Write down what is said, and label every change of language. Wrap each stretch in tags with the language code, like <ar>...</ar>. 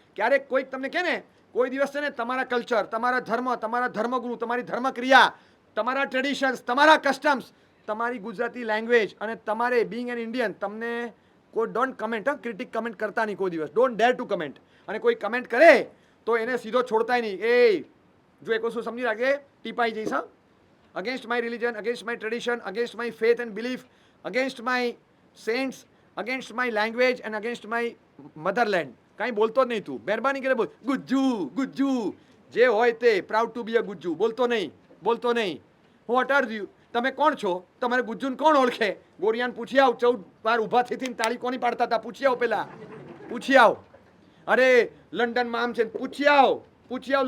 <gu>ક્યારેક કોઈક તમને કહે ને, કોઈ દિવસ છે ને તમારા કલ્ચર, તમારા ધર્મ, તમારા ધર્મગુરુ, તમારી ધર્મક્રિયા, તમારા ટ્રેડિશન્સ, તમારા કસ્ટમ્સ, તમારી ગુજરાતી લેંગ્વેજ અને તમારે બિંગ એન ઇન્ડિયન, તમને કોઈ ડોન્ટ કમેન્ટ, ક્રિટિક કમેન્ટ કરતા નહીં કોઈ દિવસ. Don't der two comment. અને કોઈ કમેન્ટ કરે તો એને સીધો છોડતાય નહીં. એ જો એક વસ્તુ સમજી રાખે, ટીપાઈ જઈશ.</gu> <en>હા, against my religion, against my tradition, against my faith and belief, against my saints, against my language and against my motherland.</en> <gu>કાંઈ બોલતો જ નહીં તું. મહેરબાની કરીને બોલ ગુજ્જુ, ગુજ્જુ જે હોય તે, પ્રાઉડ ટુ બી અ ગુજ્જુ. બોલતો નહીં, બોલતો નહીં. હું અટર દઉં. તમે કોણ છો? તમારે ગુજ્જુને કોણ ઓળખે? ગોરિયાને પૂછી આવ. 14 વાર ઊભા થઈને તાળી કોની પાડતા હતા? પૂછી આવ પેલા, પૂછી આવ. અરે લંડનમાં આમ છે, પૂછી આવ, પૂછી આવ.</gu>